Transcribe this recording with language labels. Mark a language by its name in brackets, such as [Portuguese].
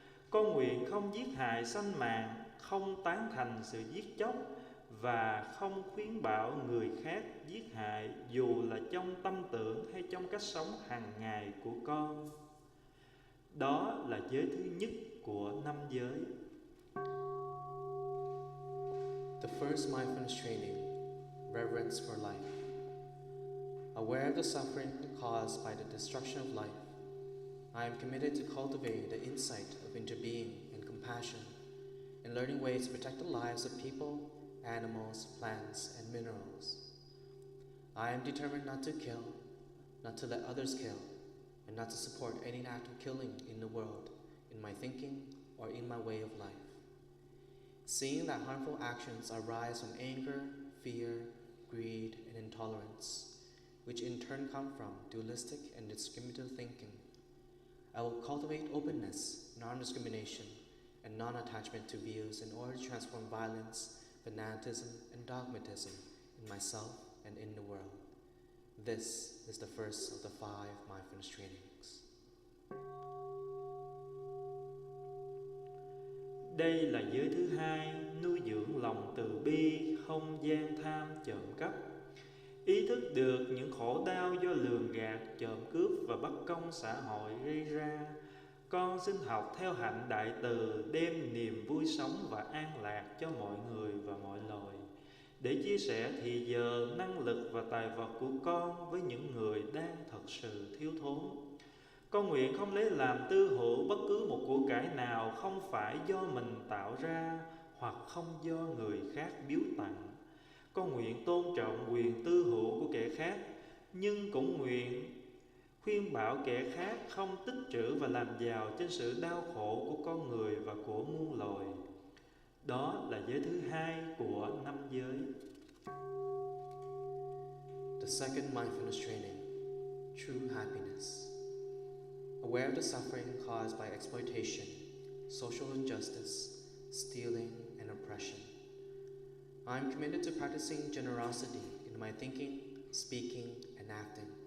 [Vietnamese] Con nguyện không giết hại sanh mạng, không tán thành sự giết chóc và không khuyến bảo người khác giết hại, dù là trong tâm tưởng hay trong cách sống hàng ngày của con. Đó là giới thứ nhất của năm giới. [English] The first mindfulness training, reverence for life. Aware of the suffering caused by the destruction of life, I am committed to cultivate the insight of interbeing and compassion, and learning ways to protect the lives of people, animals, plants, and minerals. I am determined not to kill, not to let others kill, and not to support any act of killing in the world, in my thinking, or in my way of life. Seeing that harmful actions arise from anger, fear, greed, and intolerance, which in turn come from dualistic and discriminative thinking, I will cultivate openness, non-discrimination, and non-attachment to views in order to transform violence, fanaticism, and dogmatism in myself and in the world. This is the first of the 5 mindfulness trainings. [Vietnamese] Đây là giới thứ hai, nuôi dưỡng lòng từ bi, không gian tham, trộm cắp. Ý thức được những khổ đau do lường gạt, trộm cướp và bất công xã hội gây ra. Con xin học theo hạnh đại từ, đem niềm vui sống và an lạc cho mọi người và mọi loài, để chia sẻ thì giờ, năng lực và tài vật của con với những người đang thật sự thiếu thốn. Con nguyện không lấy làm tư hữu bất cứ một của cải nào không phải do mình tạo ra hoặc không do người khác biếu tặng. Con nguyện tôn trọng quyền tư hữu của kẻ khác, nhưng cũng nguyện khuyên bảo kẻ khác không tích trữ và làm giàu trên sự đau khổ của con người và của muôn loài. Đó là giới thứ hai của năm giới. [English] The second mindfulness training, true happiness. Aware of the suffering caused by exploitation, social injustice, stealing, and oppression, I am committed to practicing generosity in my thinking, speaking, and acting.